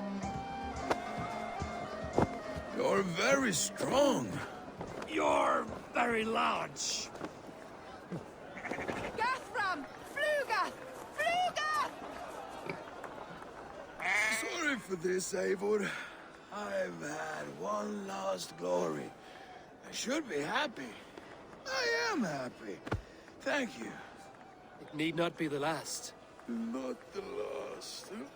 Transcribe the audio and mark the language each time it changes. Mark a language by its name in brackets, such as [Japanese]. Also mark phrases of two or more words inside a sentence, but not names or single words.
[English] You're very strong. You're very large. Gathram! Fluga! Fluga! Sorry for this, Eivor. I've had one lost glory. I should be happy. I am happy. Thank you. It need not be the last. Not the last.